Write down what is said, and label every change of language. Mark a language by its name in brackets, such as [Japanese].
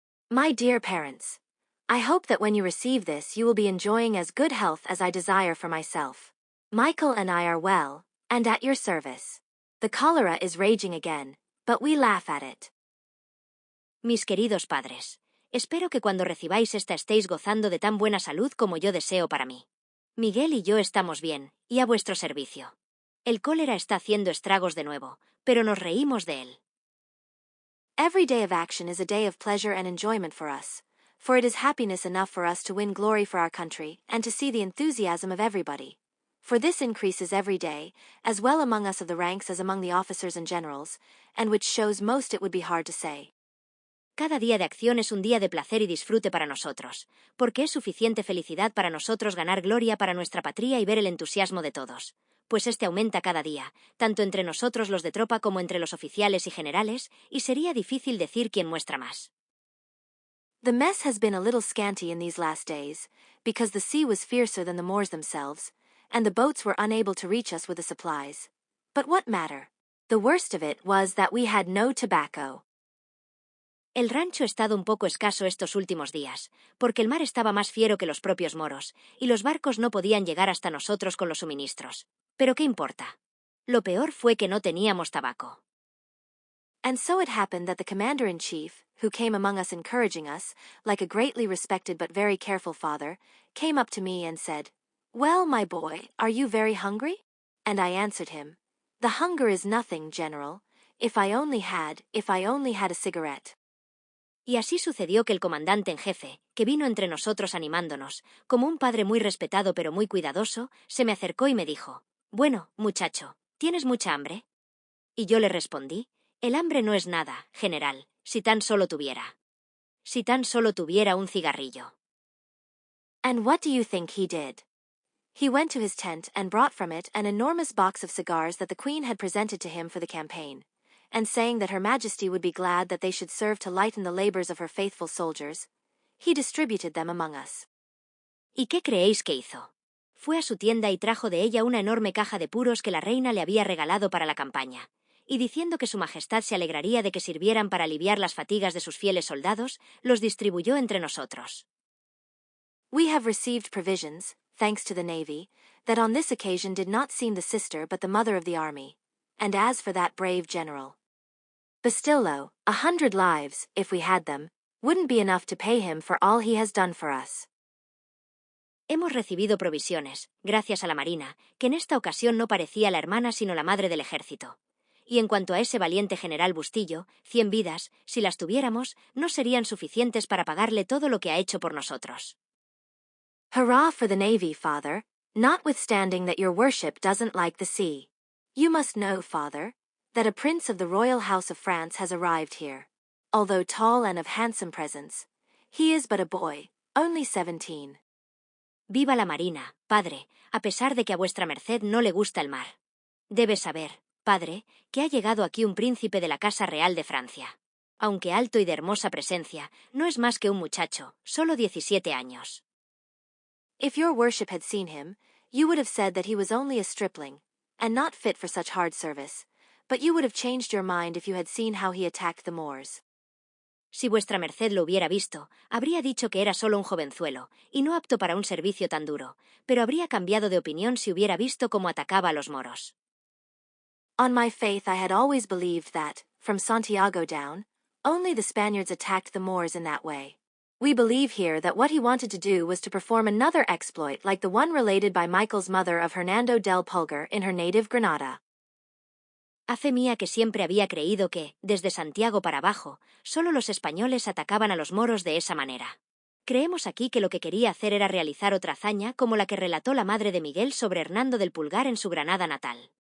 [English] My dear parents, I hope that when you receive this you will be enjoying as good health as I desire for myself. Michael and I are well, and at your service. The cholera is raging again, but we laugh at it. [Spanish] Mis queridos padres, espero que cuando recibáis esta estéis gozando de tan buena salud como yo deseo para mí. Miguel y yo estamos bien, y a vuestro servicio. El cólera está haciendo estragos de nuevo, pero nos reímos de él. [English] Every day of action is a day of pleasure and enjoyment for us, for it is happiness enough for us to win glory for our country and to see the enthusiasm of everybody. For this increases every day, as well among us of the ranks as among the officers and generals, and which shows most it would be hard to say. [Spanish] Cada día de acción es un día de placer y disfrute para nosotros, porque es suficiente felicidad para nosotros ganar gloria para nuestra patria y ver el entusiasmo de todos, pues este aumenta cada día, tanto entre nosotros los de tropa como entre los oficiales y generales, y sería difícil decir quién muestra más. [English] The mess has been a little scanty in these last days, because the sea was fiercer than the Moors themselves, and the boats were unable to reach us with the supplies. But what matter? The worst of it was that we had no tobacco. [Spanish] El rancho ha estado un poco escaso estos últimos días, porque el mar estaba más fiero que los propios moros, y los barcos no podían llegar hasta nosotros con los suministros. Pero ¿qué importa? Lo peor fue que no teníamos tabaco. [English] And so it happened that the commander-in-chief, who came among us encouraging us, like a greatly respected but very careful father, came up to me and said, "Well, my boy, are you very hungry?" And I answered him, "The hunger is nothing, General, if I only had a cigarette." [Spanish] Y así sucedió que el comandante en jefe, que vino entre nosotros animándonos, como un padre muy respetado pero muy cuidadoso, se me acercó y me dijo, «Bueno, muchacho, ¿tienes mucha hambre?» Y yo le respondí, «El hambre no es nada, general, si tan solo tuviera. Si tan solo tuviera un cigarrillo». [English] And what do you think he did? He went to his tent and brought from it an enormous box of cigars that the Queen had presented to him for the campaign, and saying that Her Majesty would be glad that they should serve to lighten the labors of her faithful soldiers, he distributed them among us. [Spanish] ¿Y qué creéis que hizo? Fue a su tienda y trajo de ella una enorme caja de puros que la reina le había regalado para la campaña, y diciendo que su majestad se alegraría de que sirvieran para aliviar las fatigas de sus fieles soldados, los distribuyó entre nosotros. [English] We have received provisions, thanks to the navy, that on this occasion did not seem the sister but the mother of the army, and as for that brave general Bastillo, 100 lives, if we had them, wouldn't be enough to pay him for all he has done for us. [Spanish] Hemos recibido provisiones, gracias a la Marina, que en esta ocasión no parecía la hermana sino la madre del ejército. Y en cuanto a ese valiente general Bustillo, 100 vidas, si las tuviéramos, no serían suficientes para pagarle todo lo que ha hecho por nosotros. [English] Hurrah for the navy, father, notwithstanding that your worship doesn't like the sea. You must know, father, that a prince of the royal house of France has arrived here. Although tall and of handsome presence, he is but a boy, only 17. [Spanish] Viva la Marina, padre, a pesar de que a vuestra merced no le gusta el mar. Debes saber, padre, que ha llegado aquí un príncipe de la Casa Real de Francia. Aunque alto y de hermosa presencia, no es más que un muchacho, solo 17 años. [English] If your worship had seen him, you would have said that he was only a stripling, and not fit for such hard service, but you would have changed your mind if you had seen how he attacked the Moors. [Spanish] Si vuestra merced lo hubiera visto, habría dicho que era solo un jovenzuelo, y no apto para un servicio tan duro, pero habría cambiado de opinión si hubiera visto cómo atacaba a los moros. [English] On my faith I had always believed that, from Santiago down, only the Spaniards attacked the Moors in that way. We believe here that what he wanted to do was to perform another exploit like the one related by Michael's mother of Hernando del Pulgar in her native Granada. [Spanish] A fe mía que siempre había creído que, desde Santiago para abajo, solo los españoles atacaban a los moros de esa manera. Creemos aquí que lo que quería hacer era realizar otra hazaña como la que relató la madre de Miguel sobre Hernando del Pulgar en su Granada natal.